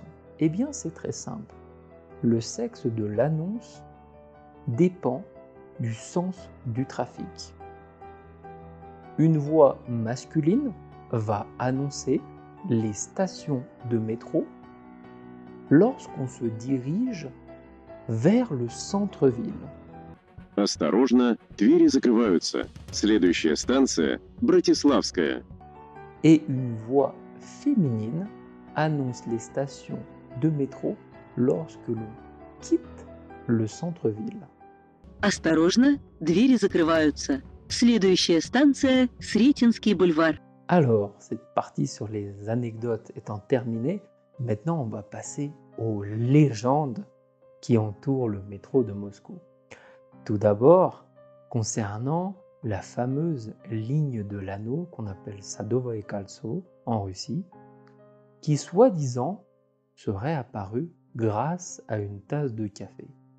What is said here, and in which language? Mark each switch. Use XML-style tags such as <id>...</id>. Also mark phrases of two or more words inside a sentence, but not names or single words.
<fr>Eh bien, c'est très simple. Le sexe de l'annonce dépend du sens du trafic. Une voix masculine va annoncer les stations de métro lorsqu'on se dirige vers le centre-ville.</fr> <ru>Осторожно, двери закрываются. Следующая станция – Братиславская.</ru> <fr>Et une voix féminine annonce les stations de métro lorsque l'on quitte le centre-ville.</fr> <ru>Осторожно, двери закрываются. Следующая станция – Сретенский бульвар.</ru> <fr>Alors, cette partie sur les anecdotes étant terminée, maintenant on va passer aux légendes qui entourent le métro de Moscou. Tout d'abord, concernant la fameuse ligne de l'anneau qu'on appelle Sadovoye Kolso en Russie, qui soi-disant serait apparue grâce à une tasse de café.</fr>